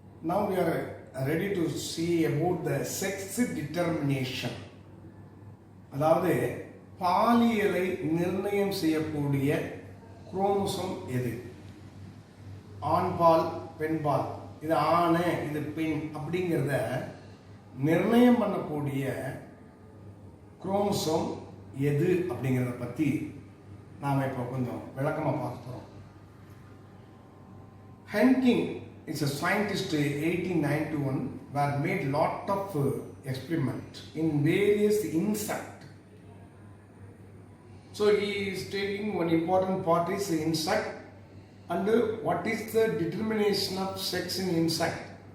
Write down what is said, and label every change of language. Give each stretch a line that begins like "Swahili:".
English: Now we are ready to see about the sex determination.
Tamil: அதாவது பாலியலை நிர்ணயம் செய்யக்கூடிய chromosome எது? ஆண்பால் பெண்பால், இது ஆண் இது பெண் அப்படிங்கிறத நிர்ணயம் பண்ணக்கூடிய குரோமோசோம் எது அப்படிங்கிறத பற்றி நாம் இப்போ கொஞ்சம் விளக்கமாக பார்க்க போகிறோம்.
English: Henking is a scientist in 1891 where made lot of experiment in various insect. So he is taking one important part is insect and what is the determination of sex in insect.